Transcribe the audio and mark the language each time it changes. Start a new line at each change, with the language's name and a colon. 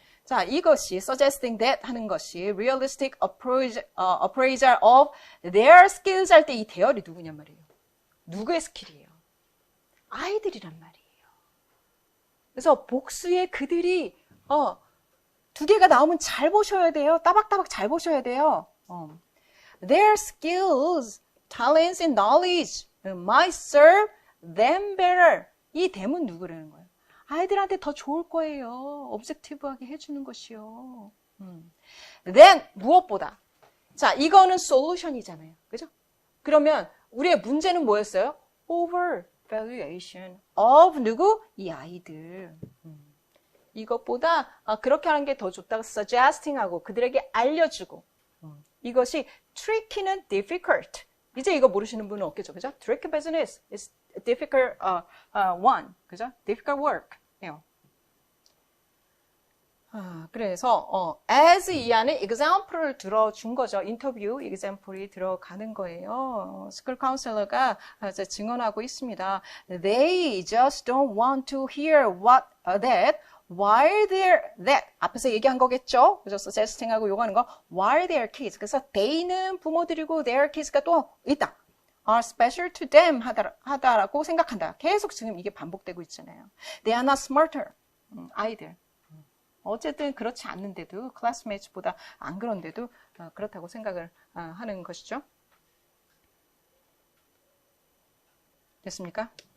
Korean: 자, 이것이 suggesting that 하는 것이
English: realistic appraisal of their skills
Korean: 할 때 이 대열이 누구냔 말이에요. 누구의 스킬이에요? 아이들이란 말이에요. 그래서 복수에 그들이 두 개가 나오면 잘 보셔야 돼요. 따박따박 잘 보셔야 돼요.
English: Their skills, talents, and knowledge might serve them better.
Korean: 이 them은 누구라는 거예요? 아이들한테 더 좋을 거예요. objective하게 해주는 것이요. then 무엇보다 자 이거는 solution이잖아요. 그죠? 그러면 우리의 문제는 뭐였어요? overvaluation of 누구? 이 아이들. 이것보다 그렇게 하는 게 더 좋다고 suggesting하고 그들에게 알려주고 이것이 tricky는 difficult. 이제 이거 모르시는 분은 없겠죠. 그죠?
English: tricky business is difficult one.
Korean: 그죠? difficult work. 예요. 그래서 as 이 안에 example를 들어준 거죠. 인터뷰 example이 들어가는 거예요. 스쿨 카운셀러가 증언하고 있습니다.
English: They just don't want to hear what that while they're that
Korean: 앞에서 얘기한 거겠죠. 그래서 suggesting하고 요구하는 거
English: while their kids.
Korean: 그래서 they는 부모들이고 their kids가 또 있다.
English: are special to them
Korean: 하다라고 생각한다. 계속 지금 이게 반복되고 있잖아요.
English: They are not smarter.
Korean: 아이들. 어쨌든 그렇지 않는데도 클래스메이트보다 안 그런데도 그렇다고 생각을 하는 것이죠. 됐습니까?